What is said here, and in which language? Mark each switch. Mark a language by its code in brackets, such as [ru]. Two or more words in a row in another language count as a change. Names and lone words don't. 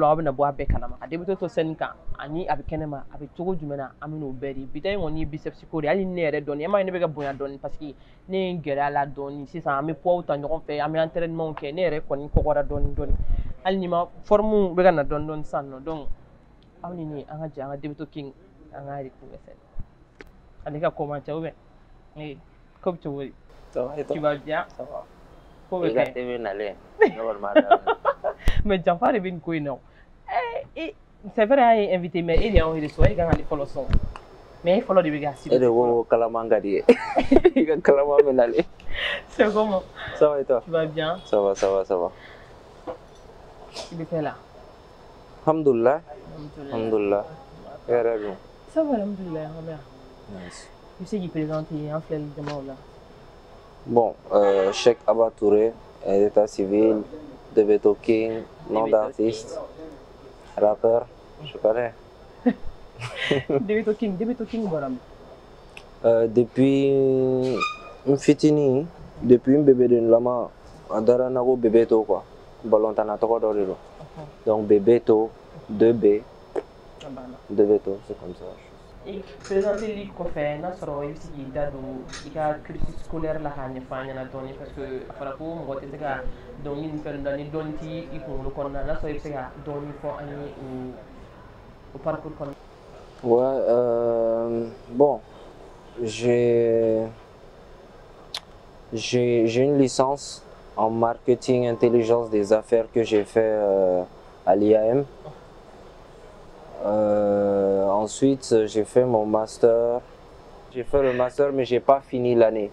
[bm] la aw bɛna bɔ a bɛɛ kalama a Debeto to scène kan ani a bɛ kɛnɛma a bɛ cogo jumɛn na an bɛn'o bɛɛ di bi ta in kɔni ye biceps ko de hali ne yɛrɛ dɔɔnin e m'a ye ne bɛ ka bonya dɔɔnin [fr] parce que [bm] ne ye n gɛrɛ a la dɔɔnin sisan an bɛ poids ta ɲɔgɔn fɛ an bɛ entraînement kɛ ne yɛrɛ kɔni kɔgɔra dɔɔnin dɔɔnin hali ni ma forme bɛ ka na dɔɔnin dɔɔnin sisan nɔ donc aw ni ne an ka jɛ an ka Debeto King an ka retrouver scène ale ka commenter ou bien ko bɛ cogo di [fr] tu vas bien ça va [bm] ko bɛ kɛ TV nalen mais Janfa de bɛ nin ko in na [fr] c'est vrai [bm] an ye invité mais e de y'anw reçoit e kan ka ne fɔlɔ sɔn mais e fɔlɔ de bɛ k'a sigi e de ko kalaman ka di ye i ka kalaman bɛ nalen [fr] c'est comment ça va et toi tu vas bien ça va ça va ça va [bm] i bɛ fɛ la [ar] الحمد لله الحمد لله [bm] yɛrɛ dun [fr] ça va [bm] alhamdulillah an bɛ yan nice i bɛ se k'i présenter an filɛ jamaw la [fr] bon Cheikh Abba Touré état civil Debeto King nom d'artiste rappeur je connais [bm] Debeto King bɔra min depuis n fitinin depuis n bébé de lama a dara na ko Bebeto quoi balontan tɔgɔ dɔ de don donc Bebeto 2B Debeto [fr] c'est comme ça. [bm] Et présenter li kɔfɛ n'a sɔrɔ i bɛ se k'i da don i ka [fr] cursus scolaire [bm] la k'a ɲɛfɔ an ɲɛna dɔɔnin parce que a fɔra ko mɔgɔ tɛ se ka dɔnkili ni fɛn dɔ ni dɔɔnin t'i i kunkolo kɔnɔna n'a sɔrɔ i bɛ se ka dɔɔnin fɔ an ye o parcours kɔnɔ. [fr] Ouais, bon, j'ai une licence en marketing intelligence des affaires que j'ai fait à l'IAM. Ensuite, j'ai fait mon master j'ai fait le master, mais j'ai pas fini l'année.